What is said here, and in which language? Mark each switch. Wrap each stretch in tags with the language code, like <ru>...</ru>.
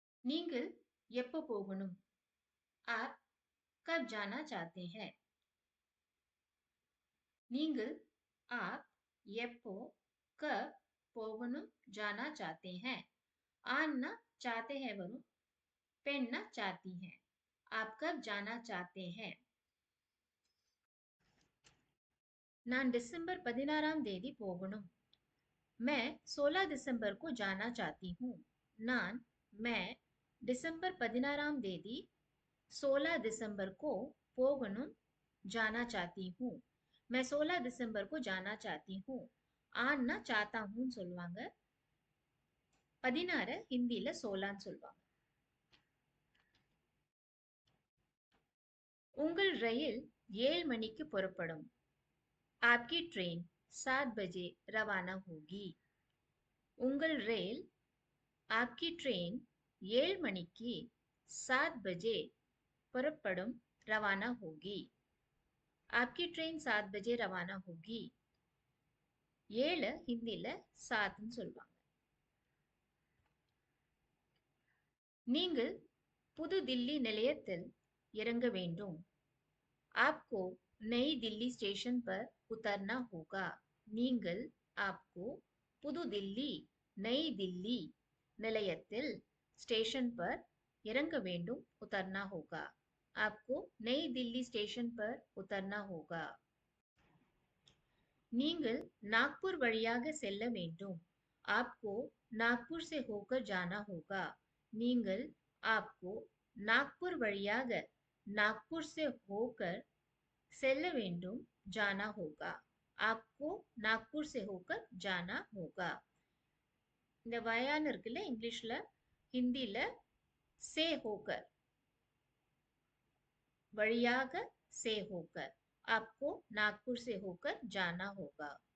<ta>நீங்கள் எப்போ போகணும்?</ta> <hi>आप कब जाना चाहते हैं?</hi> <ta>நீங்கள்,</ta> <hi>आप,</hi> <ta>எப்போ,</ta> <hi>कब,</hi> <ta>போகணும்,</ta> <hi>जाना चाहते हैं. आना चाहते हैं वरुण, पहनना चाहती हैं. आप कब जाना चाहते हैं?</hi> <ta>நான் डिसेंबर 16ஆம் தேதி போகணும்.</ta> <hi>मैं 16 दिसंबर को जाना चाहती हूँ.</hi> <ta>நான்,</ta> <hi>मैं</hi> <ta>डिसेंबर 16ஆம் தேதி</ta> <hi>16 दिसंबर को</hi> <ta>போகணும்,</ta> <hi>जाना चाहती हूँ. मैं 16 दिसंबर को जाना चाहती हूँ.</hi> <ta>ஆனா</ta> <hi>चाहता हूँ</hi> <ta>சொல்வாங்க. 16 ஹிந்தில 16 சொல்வாங்க. உங்கள் ரயில் 7 மணிக்கு புறப்படும்.</ta> <hi>आपकी ट्रेन 7 बजे रवाना होगी.</hi> <ta>உங்கள் ரயில்,</ta> <hi>आपकी ट्रेन</hi> <ta>7 மணிக்கு</ta> <hi>7 बजे</hi> <ta>புறப்படும்,</ta> <hi>रवाना होगी. आपकी ट्रेन 7 बजे रवाना होगी.</hi> <ta>7 ஹிந்தில 7ன்னு சொல்வாங்க. நீங்கள் புது தில்லி நிலையத்தில் இறங்க வேண்டும்.</ta> <hi>आपको नई दिल्ली स्टेशन पर उतरना होगा.</hi> <ta>நீங்கள்,</ta> <hi>आपको,</hi> <ta>புது தில்லி,</ta> <hi>नई दिल्ली,</hi> <ta>நிலையத்தில்,</ta> <hi>स्टेशन पर,</hi> <ta>இறங்க வேண்டும்,</ta> <hi>उतरना होगा. आपको नई दिल्ली स्टेशन पर उतरना होगा.</hi> <ta>நீங்கள் नागपुर வழியாக செல்ல வேண்டும்.</ta> <hi>आपको नागपुर से होकर जाना होगा.</hi> <ta>நீங்கள்,</ta> <hi>आपको, नागपुर</hi> <ta>வழியாக,</ta> <hi>नागपुर से होकर</hi> <ta>செல்ல வேண்டும்,</ta> <hi>जाना होगा. आपको नागपुर से होकर जाना होगा.</hi> <ta>இந்த வயான்னு இருக்குல்ல இங்கிலீஷ்ல, ஹிந்தில</ta> <hi>से होकर,</hi> <ta>வழியாக से होकर.</ta> <hi>आपको नागपुर से होकर जाना होगा.</hi>